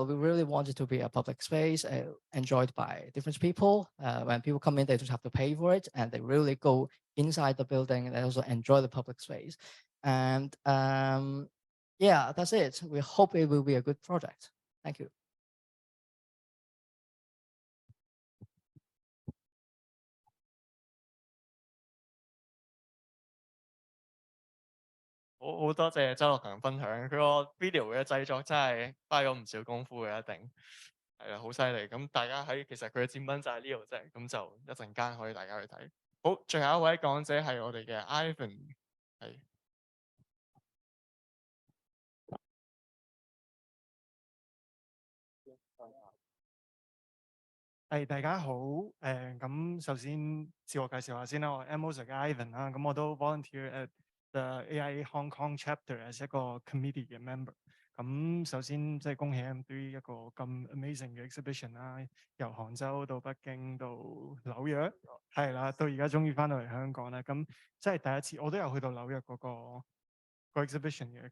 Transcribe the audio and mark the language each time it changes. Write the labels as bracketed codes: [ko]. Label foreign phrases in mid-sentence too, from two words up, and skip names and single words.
[en] We really want it to be a public space enjoyed by different people. When people come in, they just have to pay for it, and they really go inside the building and they also enjoy the public space. And that's it. We hope it will be a good project. Thank you. [yue] 好多謝周樂強分享，佢個 video 嘅製作真係花咗唔少功夫嘅，一定係啊，好犀利。咁大家其實佢嘅展品就喺呢度啫，咁就一陣間可以大家去睇。好，最後一位講者係我哋嘅 Ivan， 係。大家好，咁首先自我介紹下先啦，我係 Annex 嘅 Ivan 啦，咁我都 [en] volunteer at the AIA Hong Kong chapter as [yue] 一個 committee 嘅 member。咁首先即係恭喜 M3 一個咁 amazing 嘅 exhibition 啦，由杭州到北京到紐約，係啦，到而家終於翻到嚟香港啦。咁即係第一次，我都有去到紐約嗰個 exhibition 嘅。